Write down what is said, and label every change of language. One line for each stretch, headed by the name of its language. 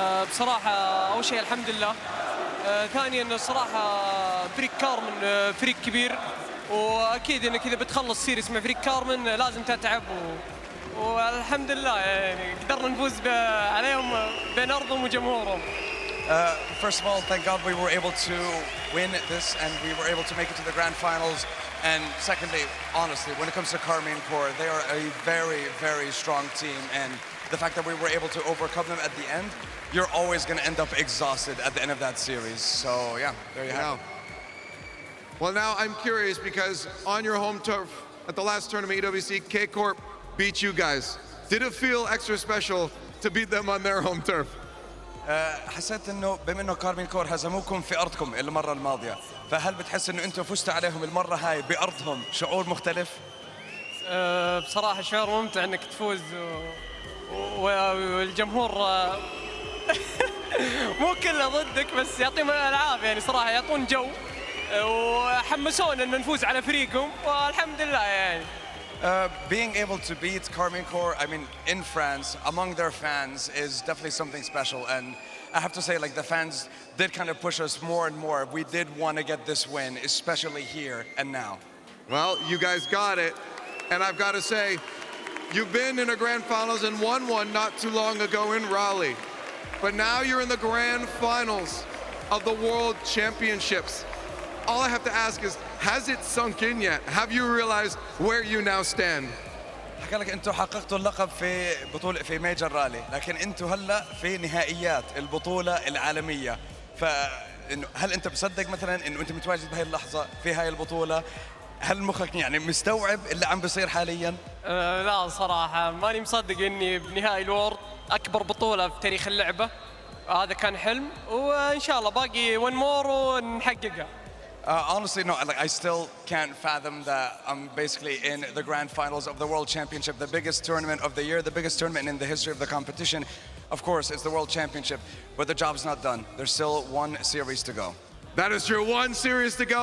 Arabic: بصراحه اول شيء الحمد لله. ثانيا الصراحه فريق كارمن فريق كبير واكيد انك اذا بتخلص سيريس مع فريق كارمن لازم تتعب والحمد لله يعني قدرنا نفوز عليهم بين ارضهم وجمهورهم.
English: First of all, thank God we were able to win this and we were able to make it to the grand finals. And secondly, honestly, when it comes to Karmine Corp, they are a very, very strong team. And the fact that we were able to overcome them at the end, you're always going to end up exhausted at the end of that series. So yeah, there you have it. Well, now I'm curious because on your home turf at the last tournament, EWC, KCorp beat you guys. Did it feel extra special to beat them on their home turf?
Arabic: حسيت انه بما انه كارمين كور هزموكم في ارضكم المره الماضيه فهل بتحس انه انتم فزتوا عليهم المره هاي بارضهم شعور مختلف؟ بصراحه شعور ممتع انك تفوز والجمهور مو كله ضدك بس يعطيهم الالعاب يعني صراحه يعطون جو وحمسونا ان نفوز على فريقهم والحمد لله يعني.
English: Being able to beat Karmine Corp, I mean, in France, among their fans, is definitely something special. And I have to say, like, the fans did kind of push us more and more. We did want to get this win, especially here and now. Well, you guys got it. And I've got to say, you've been in a grand finals and won one not too long ago in Raleigh. But now you're in the grand finals of the World Championships. All I have to ask is, has it sunk in yet? Have you realized where you now stand?
Arabic: حكى لك انتم حققتوا اللقب في بطولة في ميجر رالي، لكن انتم هلا في نهائيات البطولة العالمية. فإنه هل انت مصدق مثلا انه انت متواجد بهاي اللحظة في هاي البطولة؟ هل مخك يعني مستوعب اللي عم بيصير حاليا؟ لا صراحة ماني مصدق إني بنهائي الوورد، أكبر بطولة في تاريخ اللعبة. هذا كان حلم، وإن شاء الله باقي
English: one more
Arabic: ونحققها.
English: Honestly, no, like, I still can't fathom that I'm basically in the grand finals of the World Championship, the biggest tournament of the year, the biggest tournament in the history of the competition. Of course, it's the World Championship, but the job's not done. There's still one series to go. That is true. One series to go.